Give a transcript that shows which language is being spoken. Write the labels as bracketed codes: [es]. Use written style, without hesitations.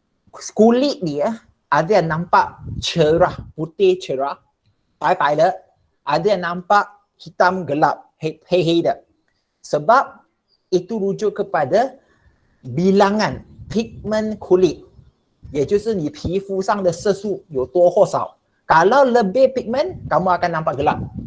[ms] Kulit dia ada yang nampak cerah, putih cerah, pai-pai dah. Ada yang nampak hitam gelap, hei dah. Sebab itu rujuk kepada bilangan pigmen kulit. [zh] 也就是你皮肤上的色素有多或少. [ms] Kalau lebih pigmen, kamu akan nampak gelap.